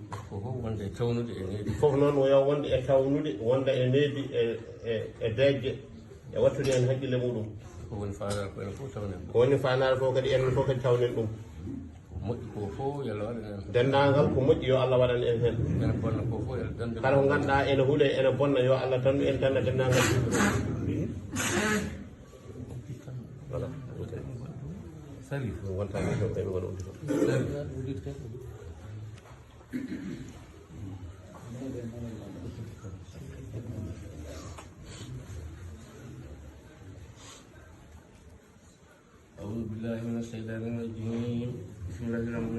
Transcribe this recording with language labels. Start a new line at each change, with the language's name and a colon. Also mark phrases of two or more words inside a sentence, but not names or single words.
Fula: fof noon yo wonde e tawnude wonda e needi e deejje e wattude hen haqqille muɗum ko woni fanare fof kadi enen fof kadi tawnen ɗum dendagal ko moƴƴi yo Allah waɗan en hen kala ko ganduɗa ene huule ene bonna yo Allah tandu en tanna dendagal voilà wonta ɓe wona uddito
Arabic: أعوذ بالله من الشيطان الرجيم بسم الله الرحمن